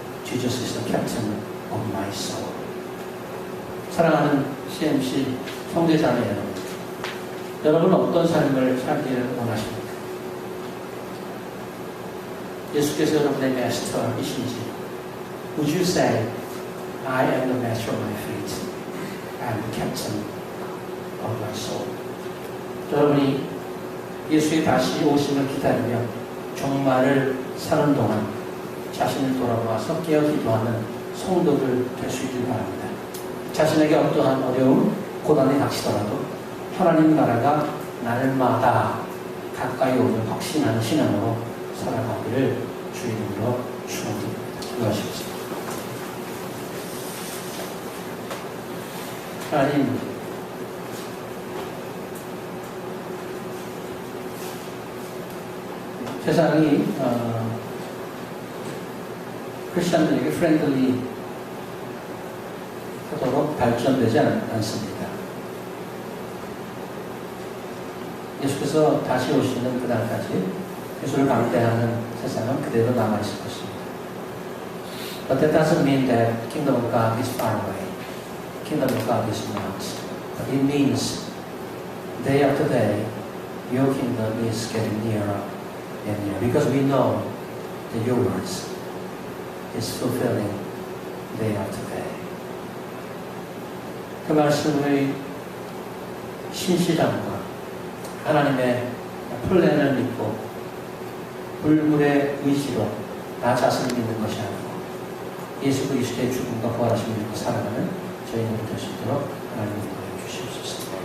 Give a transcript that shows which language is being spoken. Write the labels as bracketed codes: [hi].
[en] Jesus is the captain of my soul. [ko] 사랑하는 CMC 형제자매 여러분, 어떤 삶을 살기를 원하십니까? 예수께서 여러분의 마스터이신지 [en] Would you say, I am the master of my fate. I am the captain of my soul. [ko] 여러분이 예수의 다시 오심을 기다리며 종말을 사는 동안 자신을 돌아보아서 깨어 기도하는 성도들 될 수 있길 바랍니다. 자신에게 어떠한 어려움, 고난이 닥치더라도 하나님 나라가 날마다 가까이 오는 확신하는 신앙으로 살아가기를 주 이름으로 축원드립니다. 기도하시겠습니다. 하나님, 세상이 크리스천들에게 프렌들리 하도록 발전되지 않습니다. 예수께서 다시 오시는 그날까지 예수를 방대하는 세상은 그대로 남아있을 것입니다. [en] But that doesn't mean that kingdom of God is far away. Kingdom of God is not. But it means day after day, your kingdom is getting nearer and nearer. Because we know that your words is fulfilling day after day. [ko] 그 말씀의 신실함과 하나님의 플랜을 믿고 불굴의 의지로 나 자신을 믿는 것이 아니고 예수 그리스도의 죽음과 부활하심을 믿고 살아가는 저희는 될 수 있도록 하나님 도와주시옵소서.